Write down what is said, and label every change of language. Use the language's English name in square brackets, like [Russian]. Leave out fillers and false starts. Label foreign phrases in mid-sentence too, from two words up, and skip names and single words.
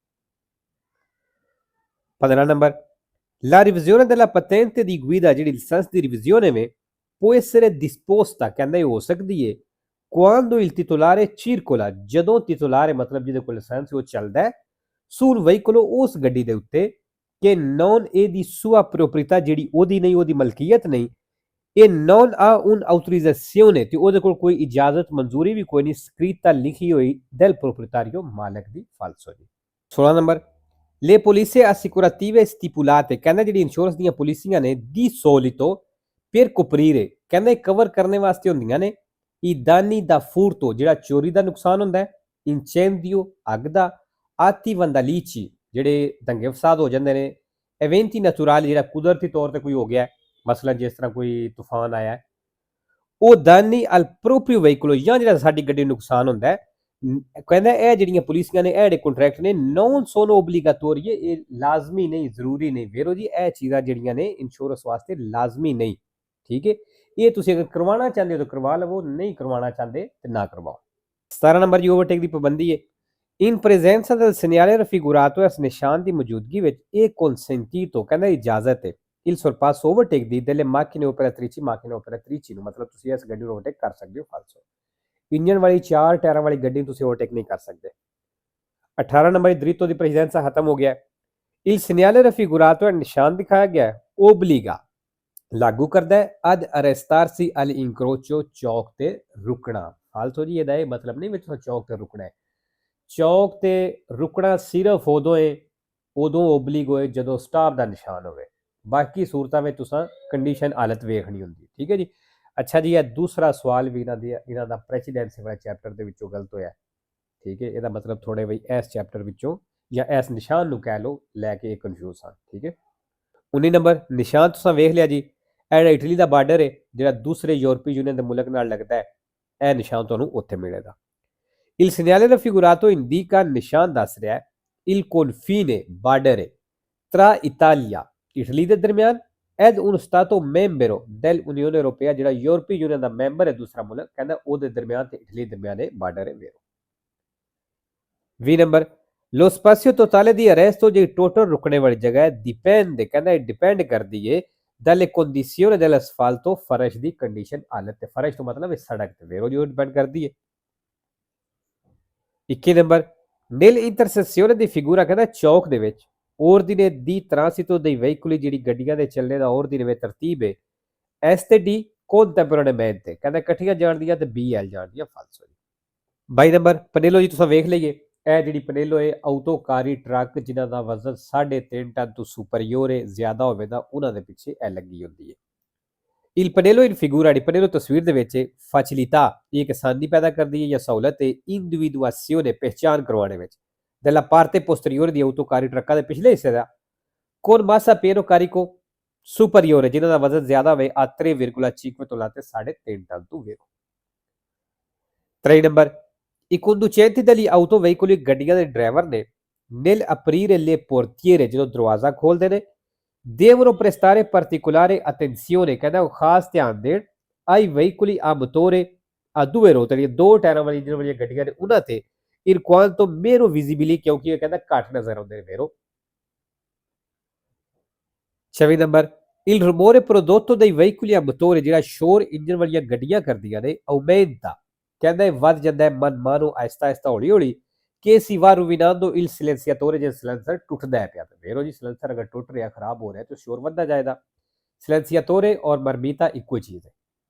[Punjabi] 15 ਨੰਬਰ [Italian] la revisione della patente di guida [Punjabi] ਜਿਹੜੀ ਲਾਇਸੈਂਸ ਦੀ ਰਿਵੀਜ਼ਨ ਹੈ [Italian] può essere disposta [Punjabi] ਕਹਿੰਦਾ ਇਹ ਹੋ ਸਕਦੀ ਹੈ [Italian] quando il titolare circola [Punjabi] ਜਦੋਂ titolare ਮਤਲਬ ਜਿਹਦੇ ਕੋਲ ਲਾਇਸੈਂਸ ਉਹ ਚੱਲਦਾ [Italian] sul veicolo [Punjabi] ਉਸ ਗੱਡੀ ਦੇ ਉੱਤੇ [Italian] che non è di sua proprietà [Punjabi] ਜਿਹੜੀ ਉਹਦੀ ਨਹੀਂ ਉਹਦੀ ਮਲਕੀਅਤ ਨਹੀਂ ਇਹ [Italian] non ha un'autorizzazione [Punjabi] ਤੇ ਉਹਦੇ ਕੋਲ ਕੋਈ ਇਜਾਜ਼ਤ ਮਨਜ਼ੂਰੀ ਵੀ ਕੋਈ ਨਹੀਂ scritta ਲਿਖੀ ਹੋਈ [Italian] del proprietario [Punjabi] ਮਾਲਕ ਦੀ ਫਾਲਸੋ ਜੀ। 16 ਨੰਬਰ [Italian] le polizze assicurative stipulate [Punjabi] ਕਹਿੰਦਾ ਜਿਹੜੀ ਇੰਸ਼ੋਰੈਂਸ ਦੀਆਂ ਪਾਲਿਸੀਆਂ ਨੇ [Italian] di solito per coprire [Punjabi] ਕਹਿੰਦੇ ਕਵਰ ਕਰਨੇ ਵਾਸਤੇ ਹੁੰਦੀਆਂ ਨੇ [Italian] i danni da furto [Punjabi] ਜਿਹੜਾ ਚੋਰੀ ਦਾ ਨੁਕਸਾਨ ਹੁੰਦਾ ਹੈ incendio ਅੱਗ ਦਾ [Italian] atti vandalici [Punjabi] ਜਿਹੜੇ ਦੰਗੇ ਫਸਾਦ ਹੋ ਜਾਂਦੇ ਨੇ [Italian] eventi naturali [Punjabi] ਜਿਹੜਾ ਕੁਦਰਤੀ ਤੌਰ ਤੇ ਕੋਈ ਹੋ ਗਿਆ ਮਸਲਨ ਜਿਸ ਤਰ੍ਹਾਂ ਕੋਈ ਤੂਫਾਨ ਆਇਆ ਉਹ [Italian] danni al proprio veicolo [Punjabi] ਜਾਂ ਜਿਹੜਾ ਸਾਡੀ ਗੱਡੀ ਨੂੰ ਨੁਕਸਾਨ ਹੁੰਦਾ ਹੈ ਕਹਿੰਦਾ ਇਹ ਜਿਹੜੀਆਂ ਪਾਲਿਸੀਆਂ ਨੇ ਇਹ ਜਿਹੜੇ ਕੰਟਰੈਕਟ ਨੇ [Italian] non sono obbligatorie [Punjabi] ਇਹ ਲਾਜ਼ਮੀ ਨਹੀਂ ਜ਼ਰੂਰੀ ਨਹੀਂ ਵੇਰੋ ਜੀ ਇਹ ਚੀਜ਼ਾਂ ਜਿਹੜੀਆਂ ਨੇ ਇੰਸ਼ੋਰੈਂਸ ਵਾਸਤੇ ਲਾਜ਼ਮੀ ਨਹੀਂ ਠੀਕ ਹੈ ਇਹ ਤੁਸੀਂ ਅਗਰ ਕਰਵਾਉਣਾ ਚਾਹੁੰਦੇ ਹੋ ਤਾਂ ਕਰਵਾ ਲਵੋ ਨਹੀਂ ਕਰਵਾਉਣਾ ਚਾਹੁੰਦੇ ਤੇ ਨਾ ਕਰਵਾਓ। 17 ਨੰਬਰ ਜੀ ਓਵਰਟੇਕ ਦੀ ਪਾਬੰਦੀ ਹੈ [Italian] in presenza del segnale raffigurato [Punjabi] ਇਸ ਨਿਸ਼ਾਨ ਦੀ ਮੌਜੂਦਗੀ ਵਿੱਚ ਇਹ consentito ਕਹਿੰਦਾ ਇਜਾਜ਼ਤ ਹੈ [Italian] il sorpasso [Punjabi] overtake ਦੀ [Italian] delle macchine operatrici [Punjabi] ਨੂੰ ਮਤਲਬ ਤੁਸੀਂ ਇਸ ਗੱਡੀ ਨੂੰ ਓਵਰਟੇਕ ਕਰ ਸਕਦੇ ਹੋ ਫਾਲਸੋ ਇੰਜਨ ਵਾਲੀ 4 ਟਾਇਰਾਂ ਵਾਲੀ ਗੱਡੀ ਤੁਸੀਂ ਓਵਰਟੇਕ ਨਹੀਂ ਕਰ ਸਕਦੇ। 18 ਨੰਬਰ ਦ੍ਰਿਤੋ ਦੀ ਪ੍ਰੈਜ਼ੈਂਸਾ ਖਤਮ ਹੋ ਗਿਆ [Italian] il segnale raffigurato [Punjabi] ਨਿਸ਼ਾਨ ਦਿਖਾਇਆ ਗਿਆ obbliga ਲਾਗੂ ਕਰਦਾ ਹੈ [Italian] ad arrestarsi all'incrocio [Punjabi] ਚੌਕ ਤੇ ਰੁਕਣਾ ਫਾਲਤੂ ਜੀ ਇਹਦਾ ਇਹ ਮਤਲਬ ਨਹੀਂ ਵਿੱਚ ਚੌਕ ਤੇ ਰੁਕਣਾ ਹੈ ਚੌਕ ਤੇ ਰੁਕਣਾ ਸਿਰਫ ਉਦੋਂ ਓਬਲਿਗ ਹੋਏ ਜਦੋਂ ਸਟਾਪ ਦਾ ਨਿਸ਼ਾਨ ਹੋਵੇ ਬਾਕੀ ਸੂਰਤਾਂ ਵਿੱਚ ਤੁਸੀਂ ਕੰਡੀਸ਼ਨ ਹਾਲਤ ਵੇਖਣੀ ਹੁੰਦੀ ਠੀਕ ਹੈ ਜੀ। ਅੱਛਾ ਜੀ ਇਹ ਦੂਸਰਾ ਸਵਾਲ ਵੀ ਇਹਨਾਂ ਦਾ ਪ੍ਰੈਸੀਡੈਂਸੀ ਵਾਲੇ ਚੈਪਟਰ ਦੇ ਵਿੱਚੋਂ ਗਲਤ ਹੋਇਆ ਠੀਕ ਹੈ ਇਹਦਾ ਮਤਲਬ ਥੋੜੇ ਬਈ ਇਸ ਚੈਪਟਰ ਵਿੱਚੋਂ ਜਾਂ ਇਸ ਨਿਸ਼ਾਨ ਨੂੰ ਕਹਿ ਲਓ ਲੈ ਕੇ ਕਨਫਿਊਜ਼ ਹਾਂ ਠੀਕ ਹੈ। 19 ਨੰਬਰ ਨਿਸ਼ਾਨ ਤੁਸੀਂ ਵੇਖ ਲਿਆ ਜੀ ਇਹ ਇਟਲੀ ਦਾ ਬਾਰਡਰ ਹੈ ਜਿਹੜਾ ਦੂਸਰੇ ਯੂਰਪੀ ਯੂਨੀਅਨ ਦੇ ਮੁਲਕ ਨਾਲ ਲੱਗਦਾ ਹੈ ਇਹ ਨਿਸ਼ਾਨ ਤੁਹਾਨੂੰ ਉੱਥੇ ਮਿਲੇਗਾ। [Italian] il segnale raffigurato indica [Punjabi] ਨਿਸ਼ਾਨ ਦੱਸ ਰਿਹਾ ਹੈ [Italian] il confine [Punjabi] ਬਾਰਡਰ ਹੈ [Italian] tra Italia [Punjabi] ਇਟਲੀ ਦੇ ਦਰਮਿਆਨ [Italian] ed un stato membro dell'Unione Europea [Punjabi] ਜਿਹੜਾ ਯੂਰਪੀ ਯੂਨੀਅਨ ਦਾ ਮੈਂਬਰ ਹੈ ਦੂਸਰਾ ਮੁਲਕ ਕਹਿੰਦਾ ਉਹਦੇ ਦਰਮਿਆਨ ਤੇ ਇਟਲੀ ਦਰਮਿਆਨ ਇਹ ਬਾਰਡਰ ਹੈ ਵੇਰੋ। 20 ਨੰਬਰ [Italian] lo spazio totale di arresto [Punjabi] ਜਿਹੜੀ ਟੋਟਲ ਰੁਕਣੇ ਵਾਲੀ ਜਗ੍ਹਾ ਹੈ dipende ਕਹਿੰਦਾ ਇਹ ਡਿਪੈਂਡ ਕਰਦੀ ਹੈ [Italian] dalle condizioni dell'asfalto [Punjabi] ਫਰਸ਼ ਦੀ ਕੰਡੀਸ਼ਨ ਹਾਲਤ ਤੇ ਫਰਸ਼ ਤੋਂ ਮਤਲਬ ਇਸ ਸੜਕ ਤੇ ਵੇਰੋ ਜੋ ਡਿਪੈਂਡ ਕਰਦੀ ਹੈ। 21 ਨੰਬਰ [Italian] nell'intersezione di figura [Punjabi] ਕਹਿੰਦਾ ਚੌਕ ਦੇ ਵਿੱਚ [Italian] ordine di transito dei veicoli [Punjabi] ਜਿਹੜੀ ਗੱਡੀਆਂ ਦੇ ਚੱਲਣੇ ਦਾ ordine ਵਿੱਚ ਤਰਤੀਬ ਹੈ S ਤੇ D contemporaneamente ਕਹਿੰਦਾ ਇਕੱਠੀਆਂ ਜਾਣਦੀਆਂ ਤੇ BL ਜਾਣਦੀਆਂ ਫਾਲਸੋ ਜੀ। 22 ਨੰਬਰ ਪਨੇਲੋ ਜੀ ਤੁਸੀਂ ਵੇਖ ਲਈਏ ਇਹ ਜਿਹੜੀ ਪਨੇਲੋ ਹੈ ਆਟੋਕਾਰੀ ਟਰੱਕ ਜਿਨ੍ਹਾਂ ਦਾ ਵਜ਼ਨ 3.5 ਟਨ ਤੋਂ ਸੁਪਰੀਅਰ ਹੈ ਜ਼ਿਆਦਾ ਹੋਵੇ ਤਾਂ ਉਹਨਾਂ ਦੇ ਪਿੱਛੇ ਇਹ ਲੱਗੀ ਹੁੰਦੀ ਹੈ। [Italian] il pannello in figura di pannello [Punjabi] ਤਸਵੀਰ ਦੇ ਵਿੱਚ facilità ਇਹ ਆਸਾਨੀ ਪੈਦਾ ਕਰਦੀ ਹੈ ਜਾਂ ਸਹੂਲਤ ਹੈ individuazione ਪਹਿਚਾਨ ਕਰਵਾਉਣੇ ਵਿੱਚ [Italian] della parte posteriore di autocarri [Punjabi] ਟਰੱਕਾਂ ਦੇ ਪਿਛਲੇ ਹਿੱਸੇ ਦਾ [Italian] con massa pieno carico superiore [Punjabi] ਜਿਨ੍ਹਾਂ ਦਾ ਵਜ਼ਨ ਜ਼ਿਆਦਾ ਹੋਵੇ a 3,5 ਤੋਂ ਲਾ ਕੇ 3.5 ਟਨ ਤੋਂ ਵੇਰੋ। 23 ਨੰਬਰ [Italian] i conducenti degli autoveicoli [Punjabi] ਗੱਡੀਆਂ ਦੇ ਡਰਾਈਵਰ ਨੇ [Italian] nel aprire le portiere [Punjabi] ਜਦੋਂ ਦਰਵਾਜ਼ਾ ਖੋਲਦੇ ਨੇ [Italian] devono prestare particolare attenzione [Punjabi] ਕਹਿੰਦਾ ਉਹ ਖਾਸ ਧਿਆਨ ਦੇਣ [Italian] ai veicoli a motore a due ruote [Punjabi] ਜਿਹੜੀਆਂ ਦੋ ਟਾਇਰਾਂ ਵਾਲੀ ਜਿਹੜੀਆਂ ਵਾਲੀਆਂ ਗੱਡੀਆਂ ਨੇ ਉਹਨਾਂ ਤੇ [Italian] in quanto meno visibili [Punjabi] ਕਿਉਂਕਿ ਇਹ ਕਹਿੰਦਾ ਘੱਟ ਨਜ਼ਰ ਆਉਂਦੇ ਨੇ ਮੇਰੋ 26 ਨੰਬਰ [Italian] il rumore prodotto dai veicoli a motore [Punjabi] ਜਿਹੜਾ ਸ਼ੋਰ ਇੰਜਨ ਵਾਲੀਆਂ ਗੱਡੀਆਂ ਕਰਦੀਆਂ ਨੇ aumenta ਕਹਿੰਦਾ ਇਹ ਵੱਧ ਜਾਂਦਾ ਹੈ ਮਨਮਾਨੋ ਆਹਿਸਤਾ ਆਹਿਸਤਾ ਹੌਲੀ ਹੌਲੀ ਕਿ [Italian] si va rovinando il silenziatore [Punjabi] ਜੇ ਸਿਲੈਂਸਰ ਟੁੱਟਦਾ ਹੈ ਪਿਆ ਤੇ ਮੇਰੋ ਜੀ ਸਿਲੈਂਸਰ ਅਗਰ ਟੁੱਟ ਰਿਹਾ ਖਰਾਬ ਹੋ ਰਿਹਾ ਤਾਂ ਸ਼ੋਰ ਵੱਧਦਾ ਜਾਏਗਾ silenziatore ਔਰ marmita ਇੱਕੋ ਚੀਜ਼ ਹੈ